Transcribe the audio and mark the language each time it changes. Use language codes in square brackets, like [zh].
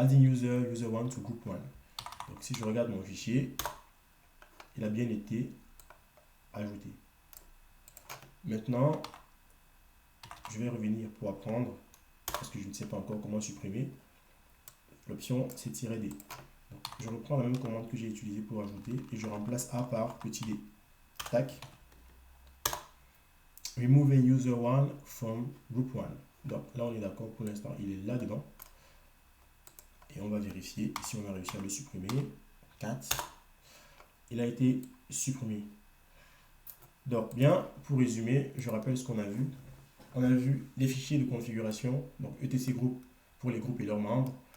[en] Adding user 1 to group 1. [fr] Donc, si je regarde mon fichier, il a bien été ajouté. Maintenant, je vais revenir pour apprendre, parce que je ne sais pas encore comment supprimer. L'option, c'est "-d". Donc, je reprends la même commande que j'ai utilisée pour ajouter et je remplace A par petit d. Tac. [en] Removing user 1 from group 1. [fr] Donc là, on est d'accord pour l'instant, il est là-dedans. Et on va vérifier si on a réussi à le supprimer. 4. Il a été supprimé. Donc, bien, pour résumer, je rappelle ce qu'on a vu. On a vu les fichiers de configuration, donc etc group pour les groupes et leurs membres.